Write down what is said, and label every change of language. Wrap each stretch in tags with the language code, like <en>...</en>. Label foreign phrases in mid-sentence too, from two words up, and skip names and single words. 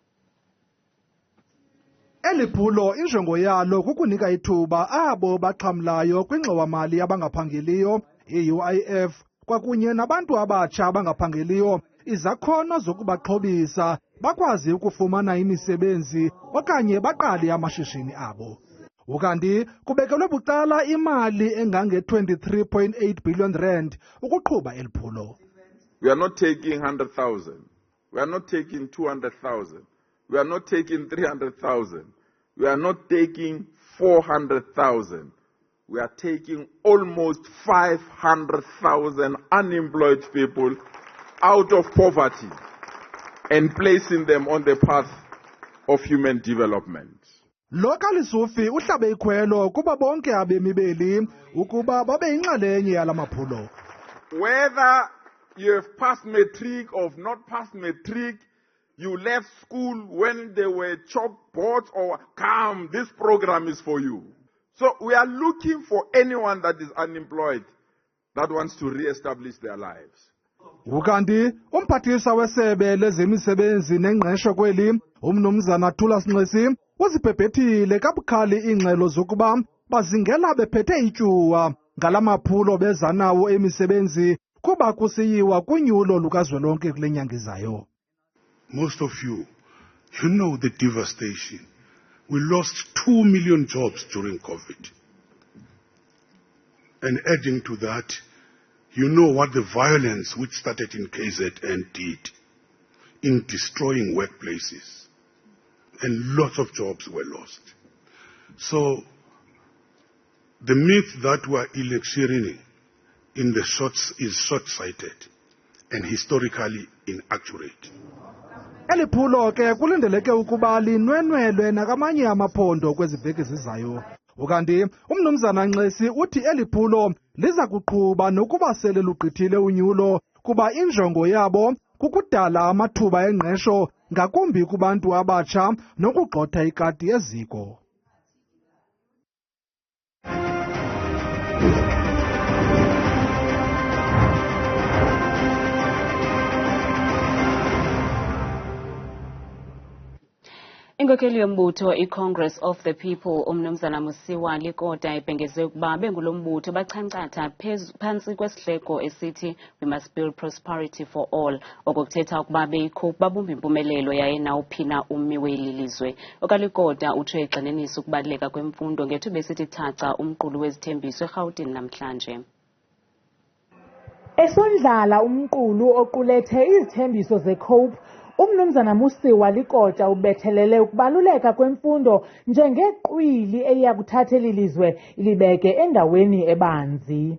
<xh>Eliphulo injongo yalo kukunika ithuba abo baxhamlayo kwingxowa-mali abangaphangeliyo i-UIF kwakunye nabantu abatsha abangaphangeliyo izakhono zokubaxhobisa bakwazi ukufumana imisebenzi okanye baqale amashishini abo. Ukanti kubekelwe bucala imali engange-23.8 billion rand ukuqhuba eliphulo.</xh> <en>We are not taking 100,000. We are not taking 200,000. We are not taking 300,000. We are not taking 400,000. We are taking almost 500,000 unemployed people out of poverty and placing them on the path of human development. Local Sufi uhlabe ikhwelo kuba bonke abemi beli ukuba babe yinxalenye yala maphulo. Whether you have passed matric or not passed matric, you left school when there were chalkboards or come, this program is for you. So we are looking for anyone that is unemployed that wants to re-establish their lives.</en> <xh>Ukanti umphathiswa wesebe lezemisebenzi nengqesho kweli uMnumzana Thulas Nxesi uzibhebhethile kabukhali iingxelo zokuba bazingela bephethe ityuwa ngala maphulo beza nawo emisebenzi kuba kusiyiwa kunyulo lukazwelonke kule nyanga izayo.</xh> <en>Most of you know the devastation. We lost 2 million jobs during COVID. And adding to that, you know what the violence which started in KZN did in destroying workplaces. And lots of jobs were lost. So, the myth that we are electioneering in the shorts is short-sighted and historically inaccurate.</en> <xh>Eliphulo ke kulindeleke ukuba linwenwelwe nakamanye amaphondo kweziveki ezizayo. Ukanti uMnumzana Nxesi uthi eliphulo liza kuqhuba nokuba sele lugqithile unyulo kuba injongo yabo kukudala amathuba engqesho ngakumbi kubantu abatsha nokugxoth'ikati eziko. Inkokeli yombutho iCongress of the People uMnumzana Musiwa Likota ibhengeze ukuba bengulo mbutho bachancatha phantsi kwesihleko esithi</xh> <en>we must build prosperity for all</en> <xh>okuthetha ukuba beyikhupha babumba impumelelo yaye nawuphina ummi weli lizwe. Okalikota utsho egxininisa ukubaluleka kwemfundo ngethuba esithi thaca umqulu wezithembiso eRhawutini namhlanje. Esondlala umqulu oqulethe izithembiso zeCope uMnumzana Musiwa Likota ubethelele ukubaluleka kwemfundo njengeqwili eyakuthathela ilizwe ilibeke endaweni ebanzi.</xh>